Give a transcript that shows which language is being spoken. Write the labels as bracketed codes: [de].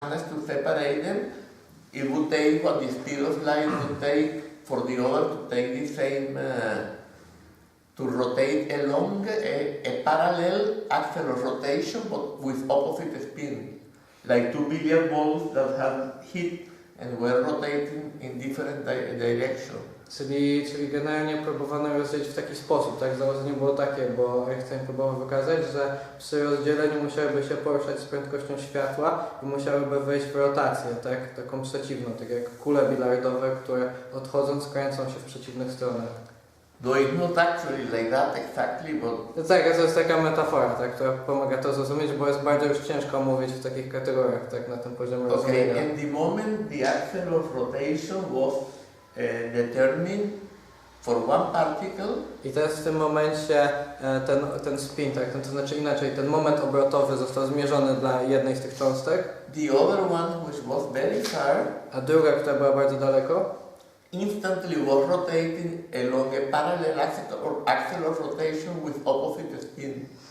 [en] to separate them, it would take what the speed of light would take for the other to take the same, to rotate along a parallel axle of rotation but with opposite spin. Like two billiard balls that have hit and were rotating in different directions. [pl] Czyli generalnie próbowano rozdzielić w taki sposób, tak? Założenie było takie, bo Einstein próbował wykazać, że przy rozdzieleniu musiałyby się poruszać z prędkością światła i musiałyby wejść w rotację, tak? Taką przeciwną, tak jak kule bilardowe, które odchodząc kręcą się w przeciwnych stronach. [en] Though it's not actually like that exactly, but... [pl] No tak, to jest taka metafora, tak, która pomaga to zrozumieć, bo jest bardzo już ciężko mówić w takich kategoriach, tak, na tym poziomie rozumienia. [en] Okay, and the moment the axle of rotation was determined for one particle. [pl] I teraz w tym momencie ten spin, tak, to znaczy inaczej, ten moment obrotowy został zmierzony dla jednej z tych cząstek. [en] The other one, which was very far, [pl] a druga, która była bardzo daleko, [en] instantly was rotating along a parallel axle of rotation with opposite spin.